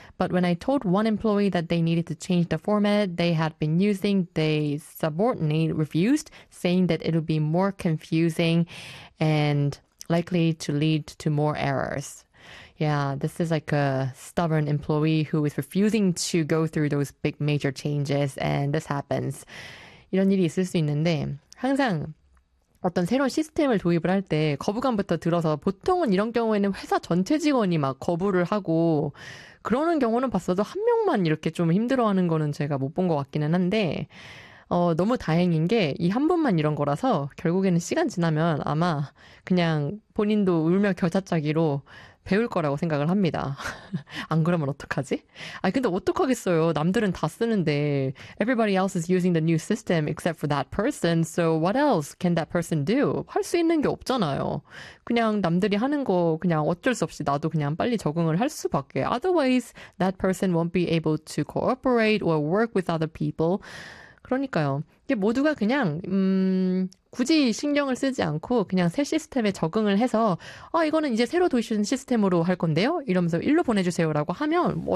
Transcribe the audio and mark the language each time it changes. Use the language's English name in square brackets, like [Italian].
[English] But when I told one employee that they needed to change the format they had been using, their subordinate refused, saying that it would be more confusing and likely to lead to more errors. Yeah, this is like a stubborn employee who is refusing to go through those big major changes, and this happens. [Korean] 이런 일이 있을 수 있는데, 항상 어떤 새로운 시스템을 도입을 할 때, 거부감부터 들어서, 보통은 이런 경우에는 회사 전체 직원이 막 거부를 하고, 그러는 경우는 봤어도 한 명만 이렇게 좀 힘들어하는 거는 제가 못본것 같기는 한데, 너무 다행인 게, 이한 번만 이런 거라서, 결국에는 시간 지나면 아마 그냥 본인도 울며 겨자짜기로 배울 거라고 생각을 합니다. 안 그러면 어떡하지? 아, 근데 어떡하겠어요. 남들은 다 쓰는데. [English] Everybody else is using the new system except for that person. So what else can that person do? [Korean] 할수 있는 게 없잖아요. 그냥 남들이 하는 거 그냥 어쩔 수 없이 나도 그냥 빨리 적응을 할 수밖에. [English] Otherwise, that person won't be able to cooperate or work with other people. [Korean] 그러니까요. 이게 모두가 그냥, 굳이 신경을 쓰지 않고 그냥 새 시스템에 적응을 해서, 이거는 이제 새로 도입된 시스템으로 할 건데요? 이러면서 일로 보내주세요라고 하면 어쩔